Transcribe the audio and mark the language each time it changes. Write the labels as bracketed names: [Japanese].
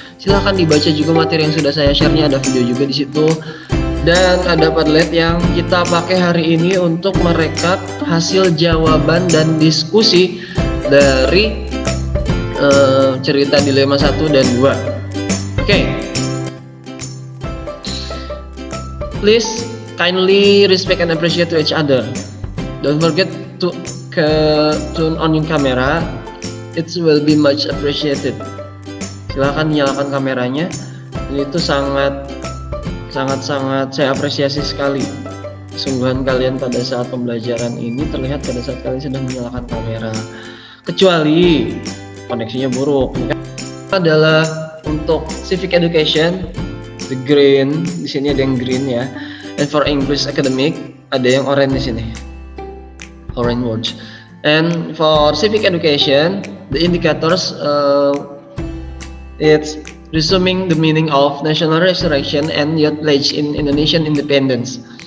[Indonesian] Silahkan dibaca juga materi yang sudah saya share-nya, ada video juga di situ. Dan ada Padlet yang kita pakai hari ini untuk merekap hasil jawaban dan diskusi dari cerita dilema 1 dan 2. Oke. [English] Please kindly respect and appreciate to each other. Don't forget to turn on your camera. It will be much appreciated. [Indonesian] Silahkan nyalakan kameranya. Itu sangat saya apresiasi sekali. Kesungguhan kalian pada saat pembelajaran ini terlihat pada saat kalian sedang menyalakan kamera. Kecuali koneksinya buruk. Ini adalah untuk civic education, the green. Di sini ada yang green ya. [English] And for English academic [Indonesian] ada yang orange di sini. [English] Orange words. And for civic education, the indicators it's resuming the meaning of national resurrection and youth pledge in Indonesian independence.